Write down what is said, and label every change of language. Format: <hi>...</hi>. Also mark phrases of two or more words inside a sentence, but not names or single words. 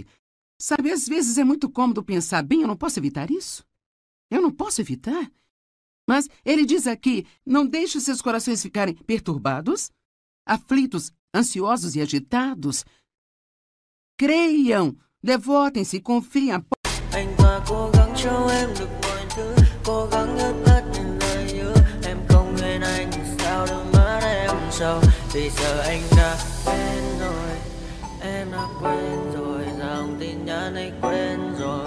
<pt>Sabe, às vezes é muito cômodo pensar, bem, eu não posso evitar isso. Eu não posso evitar. Mas ele diz aqui, não deixe os seus corações ficarem perturbados, aflitos, ansiosos e agitados. Creiam, devotem-se, confiem.</pt> <vi>Anh ta cố gắng cho em được mọi thứ, cố gắng ướt át những lời nhớ. Em không quên anh, sao đôi mắt em sầu. Vì giờ anh đã quên rồi, em đã quên rồi, dòng tin nhắn anh quên rồi.</vi>